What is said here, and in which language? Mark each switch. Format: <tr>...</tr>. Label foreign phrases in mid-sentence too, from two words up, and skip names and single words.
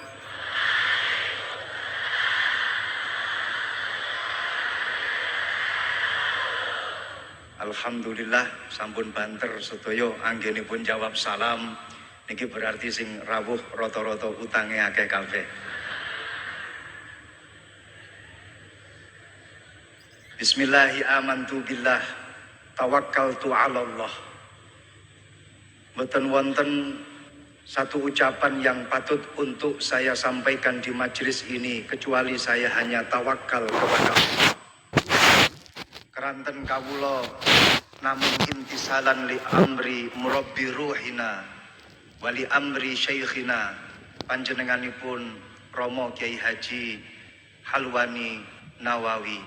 <jv>Alhamdulillah sampun banter sedaya anggenipun jawab salam. Niki berarti sing rawuh rata-rata utange akeh kabeh.</jv> <ar>بسم الله آمنت بالله توكلت على الله.</ar> <jv>Mboten wonten</jv> <id>satu ucapan yang patut untuk saya sampaikan di majelis ini kecuali saya hanya tawakal kepada Allah.</id> <jv>Keranten kawula namun</jv> <ar>امتثالا لأمر مربي روحنا وولي أمر شيخنا</ar> <jv>panjenenganipun Romo Kiai Haji Halwani Nawawi.</jv>